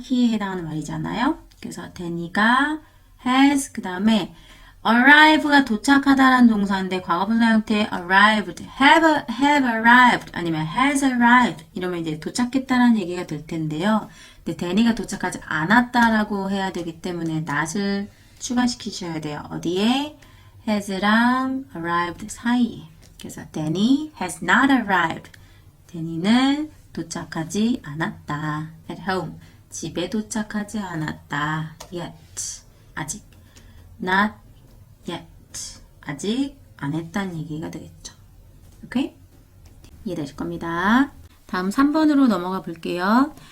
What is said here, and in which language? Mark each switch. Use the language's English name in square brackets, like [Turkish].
[Korean] he에 해당하는 말이잖아요. 그래서 데니가 has 그 다음에 arrive가 도착하다라는 동사인데 과거분사 형태 arrived, have arrived 아니면 has arrived 이러면 이제 도착했다라는 얘기가 될 텐데요. 근데 데니가 도착하지 않았다라고 해야 되기 때문에 not을 추가시키셔야 돼요. 어디에? has랑 arrived 사이에. [English] 그래서 Danny has not arrived. [Korean] 데니는 도착하지 않았다. at home. 집에 도착하지 않았다. yet. 아직. [English] not yet. [Korean] 아직 안 했다는 얘기가 되겠죠. 오케이? 이해되실 겁니다. 다음 3번으로 넘어가 볼게요.